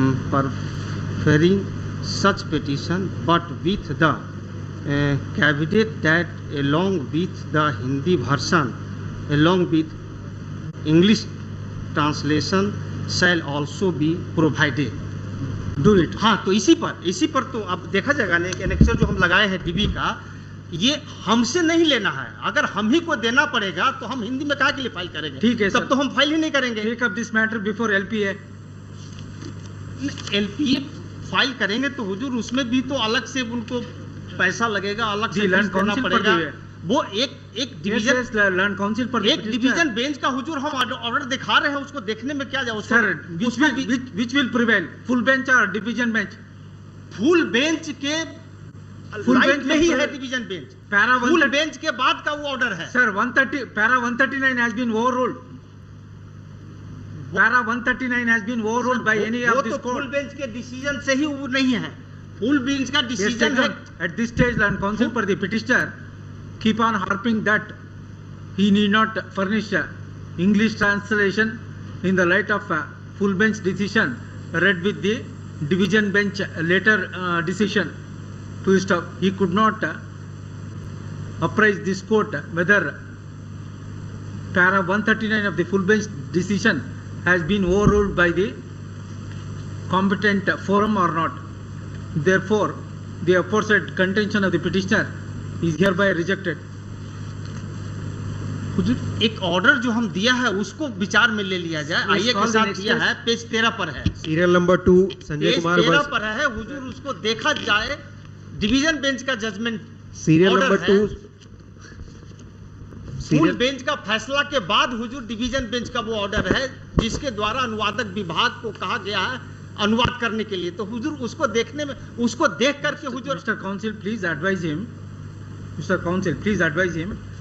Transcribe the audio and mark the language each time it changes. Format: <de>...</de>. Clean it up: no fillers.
<en>preferring such petition, but with the caveat that along with the Hindi version, along with English translation shall also be provided. Do it.</en> <hi>हाँ तो इसी पर तो अब देखा जाएगा ना, एनेक्सर जो हम लगाए हैं डीबी का, ये हमसे नहीं लेना है। अगर हम ही को देना पड़ेगा तो हम हिंदी में काहे के लिए फाइल करेंगे? ठीक है तब तो हम फाइल ही नहीं करेंगे।</hi> <en>Take up this matter before LPA.</en> <hi>LPA file करेंगे तो हुजूर उसमें भी तो अलग से उनको पैसा लगेगा, अलग से फीस देना पड़ेगा। वो एक डिवीजन लैंड काउंसिल पर एक डिवीजन बेंच का हुजूर हम ऑर्डर दिखा रहे हैं, उसको देखने में क्या जाए?</hi> <en>Sir, which will prevail, full bench or division bench?</en> <hi>Full bench के फुल लाइट बेंच में ही है division bench. Para full bench के बाद का वो ऑर्डर है।</hi> <en>Sir 130 para 139 has been overruled. Para 139 has been overruled by any of this court.</en> <hi>Full bench के decision से ही वो नहीं है, फुल बेंच का डिसीजन है।</hi> <en>At this stage, land council for the petitioner keep on harping that he need not furnish English translation in the light of full bench decision read with the division bench later decision to stop. He could not apprise this court whether para 139 of the full bench decision has been overruled by the competent forum or not. Therefore, the aforesaid contention of the petitioner is hereby rejected.</en> <hi>एक order जो हम दिया है उसको विचार में ले लिया जाए। आइए के साथ दिया है, पेज 13 पर है, सीरियल नंबर 2 संजय कुमार 13 पर है हुजूर, उसको देखा जाए। डिवीजन बेंच का judgement serial number 2 full bench का फैसला के बाद हुजूर डिवीजन बेंच का वो ऑर्डर है जिसके द्वारा अनुवादक विभाग को कहा गया है अनुवाद करने के लिए, तो हुजूर उसको देखने में, उसको देख करके हुजूर</hi> <en>Mr. Counsel, please advise him. Mr. Counsel, please advise him.</en>